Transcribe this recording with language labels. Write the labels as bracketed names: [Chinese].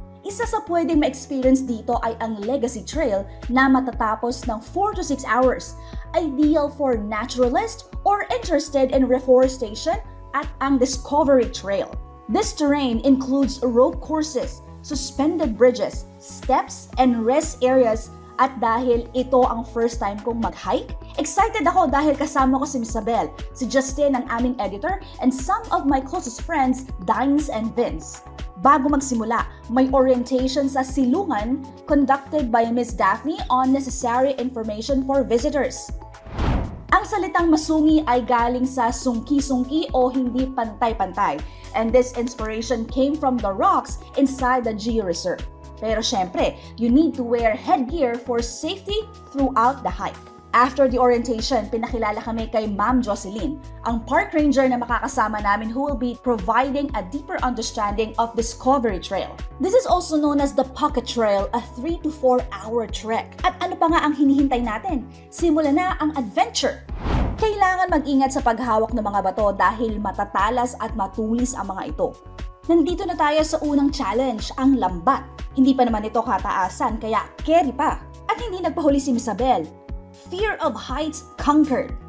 [Filipino] Isa sa pwedeng ma-experience dito ay ang Legacy Trail na matatapos ng 4 to 6 hours. [English] Ideal for naturalists or interested in reforestation at ang Discovery Trail. This terrain includes rope courses, suspended bridges, steps, and rest areas. [Filipino] At dahil ito ang first time kong mag-hike, excited ako dahil kasama ko si Miss Isabel, si Justin ang aming editor, [English] and some of my closest friends, [Filipino] Dines and Vince. Bago magsimula, may orientation sa silungan conducted by Miss Daphne on necessary information for visitors. Ang salitang masungi ay galing sa sungki-sungki o hindi pantay-pantay, [English] and this inspiration came from the rocks inside the Geo Reserve. [Filipino] Pero syempre, [English] you need to wear headgear for safety throughout the hike. [Filipino] After the orientation, pinakilala kami kay Ma'am Jocelyn, ang park ranger na makakasama namin [English] who will be providing a deeper understanding of Discovery Trail. This is also known as the Pocket Trail, a 3 to 4 hour trek. [Filipino] At ano pa nga ang hinihintay natin? Simula na ang adventure! Kailangan mag-ingat sa paghawak ng mga bato dahil matatalas at matulis ang mga ito. Nandito na tayo sa unang challenge, ang lambat. Hindi pa naman ito kataasan kaya carry pa. At hindi nagpahuli si Miss Isabel. [English] Fear of heights conquered.